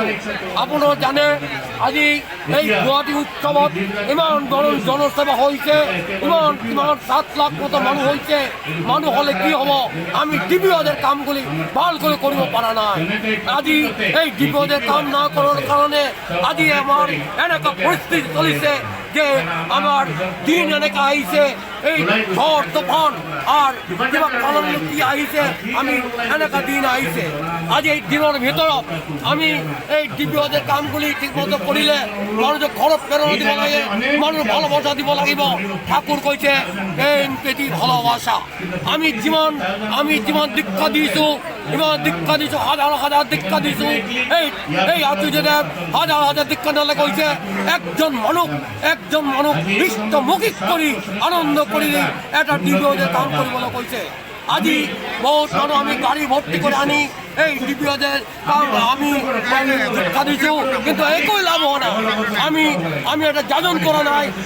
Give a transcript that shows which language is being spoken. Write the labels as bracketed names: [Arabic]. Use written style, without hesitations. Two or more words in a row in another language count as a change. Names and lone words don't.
[Assamese] আপোনালোকে জানে আজি এই গুৱাহাটী উৎসৱত ইমান জনসেৱা হৈছে ইমান 7 লাখ মতো মানুহ হৈছে। মানুহ হ'লে কি হ'ব আমি ডিপিঅ'দের কাম কৰি ভালকৈ কৰিব পৰা নাই। আজি এই ডিপিঅ'দের কাম না কৰাৰ কাৰণে আজি আমাৰ এনেকুৱা পৰিস্থিতি চলিছে যে আমার দিন এনেকা আইছে এই ঝড় তুফান আর কিবা কালমুক্তি আইছে আমি এনেকা দিন আইছে আজ এই দিনের ভিতৰত আমি এই ডিপিঅ'দের কামগুলি ঠিকমতো কৰিলে মানুহক ঘৰত প্ৰেৰণা দিব লাগে মানুহক ভালোবাসা দিব লাগিব ঠাকুৰ কৈছে প্ৰেম প্ৰীতি ভালোবাসা আমি যিমান দীক্ষা দিছোঁ ইমান দীক্ষা দিছোঁ হাজাৰ হাজাৰ দীক্ষা দিছোঁ এই আচাৰ্যদেৱ হাজাৰ হাজাৰ দীক্ষা দিলে কৈছে একজন মানুহ ইষ্টমুখী কৰি আনন্দ কৰি এটা ডিপিঅ'দের কাম কৰিবলৈ কৈছে আজি বহুত মানুহ আমি গাড়ী ভৰ্তি কৰি আনি এই ডিপিঅ'দের কাম আমি দীক্ষা দিছোঁ কিন্তু একোই লাভ হোৱা নাই আমি এটা যাজন কৰা নাই